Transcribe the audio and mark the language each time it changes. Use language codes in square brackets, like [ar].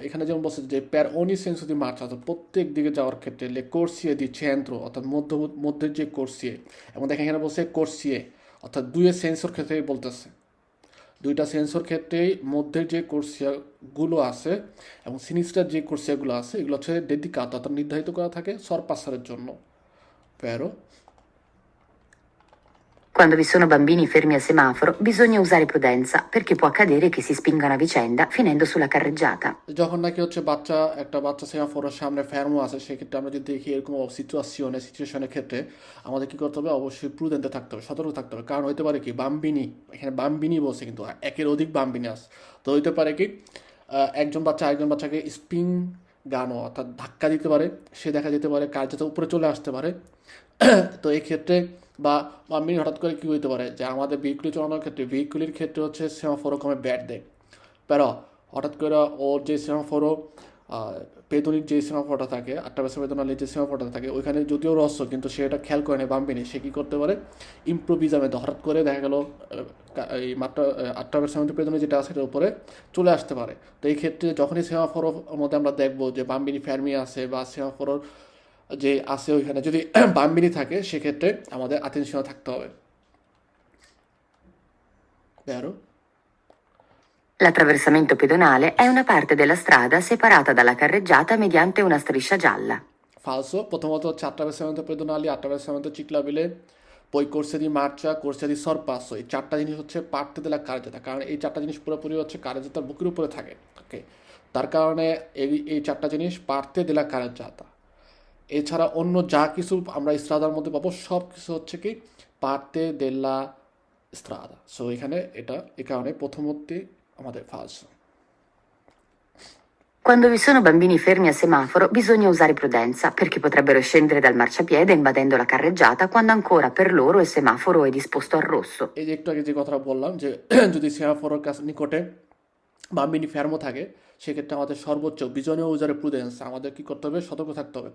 [bn] এখানে যেমন বলছে যে প্যার অনি সেন্সো দি মার্চ অর্থাৎ প্রত্যেক দিকে যাওয়ার ক্ষেত্রে লে কোর্সিয়ে দি চেন্দ্র অর্থাৎ মধ্যের যে কোর্সিয়ে, এবং দেখেন এখানে বলছে কোর্সিয়ে অর্থাৎ দুইয়ের সেন্সর ক্ষেত্রেই বলতেছে, দুইটা সেন্সর ক্ষেত্রেই মধ্যের যে কোর্সিয়াগুলো আছে এবং সিনিস্টার যে কোর্সিয়াগুলো আছে এগুলো হচ্ছে ডেডিকাতো অর্থাৎ নির্ধারিত করা থাকে সরপাসারের জন্য। [it] প্যারো Quando vi sono bambini fermi al semaforo, bisogna usare prudenza, perché può accadere che si spingano a vicenda finendo sulla carreggiata. [bn] যখন নাকি হচ্ছে একটা বাচ্চা সেমাফোরের সামনে ফেরমো আছে, সেক্ষেত্রে আমরা যদি দেখি এরকম সিচুয়েশনের ক্ষেত্রে আমাদের কি করতে হবে? অবশ্যই প্রুডেন্টে থাকতে হবে, সতর্ক থাকতে হবে। কারণ হইতে পারে কি বাম্বিনি, এখানে বাম্বিনি বলছে কিন্তু একের অধিক বাম্বিনি আছে, তো হইতে পারে কি একজন বাচ্চা আরেকজন বাচ্চাকে স্প্রিং গানও অর্থাৎ ধাক্কা দিতে পারে, সে দেখা যেতে পারে কার্যত উপরে চলে আসতে পারে। তো এই ক্ষেত্রে বা বাম্বিনি হঠাৎ করে কি হইতে পারে যে আমাদের ভেহিকুলি চালানোর ক্ষেত্রে ভেহিকুলির ক্ষেত্রে হচ্ছে সেমাফোরও কমে ব্যাট দেয়, প্যারা হঠাৎ করে ওর যে সেমাফোরও পেদনির যে সেমাফোরটা থাকে, আটটা বেসা বেদনালির যে সেমাফোরটা থাকে ওইখানে যদিও রহস্য, কিন্তু সে এটা খেয়াল করে নেয় বাম্বিনি, সে কী করতে পারে ইম্প্রোভিজামে হঠাৎ করে দেখা গেল এই মাত্রা আটটা বেসা পেদনি যেটা আছে সেটার উপরে চলে আসতে পারে। তো এই ক্ষেত্রে যখনই সেমাফোরোর মধ্যে আমরা দেখবো যে বাম্বিনি ফ্যারমি আছে বা সেমাফোরোর যে আছে ওইখানে যদি বাম্বিনি থাকে, সেক্ষেত্রে আমাদের অ্যাটেনশন থাকতে হবে। [it] Vero? L'attraversamento pedonale è una parte della strada separata dalla carreggiata mediante una striscia gialla. Falso, [bn] প্রথমত হচ্ছে [it] attraversamento pedonale, attraversamento ciclabile, poi corsia di marcia, corsia di sorpasso, [bn] এই চারটা জিনিস হচ্ছে [it] parte della carreggiata, [bn] কারণ এই চারটা জিনিস পুরোপুরি হচ্ছে কারেজাতার বুকের উপরে থাকে। ওকে, তার কারণে এই চারটা জিনিস [it] parte della carreggiata। [bn] এছাড়া অন্য যা কিছু আমরা স্ট্রাদার মধ্যে পাবো সব কিছু হচ্ছে কি পার্তে দেলা স্ট্রাদা। সো এখানে এটা এই কারণে প্রথমতে আমাদের ফালসো। [it] Quando vi sono bambini fermi al semaforo, bisogna usare prudenza, perché potrebbero scendere dal marciapiede invadendo la carreggiata quando ancora per loro il semaforo è disposto al rosso. [bn] এই যে একটু আগে যে কথা বললাম যে যদি সেমাফোরের কাছে নিকটে বাম্বিনি ফেরমো থাকে, সেক্ষেত্রে আমাদের সর্বোচ্চ বিজনীয় উজারে প্রুডেন্স আমাদের কি করতে হবে? সতর্ক থাকতে হবে।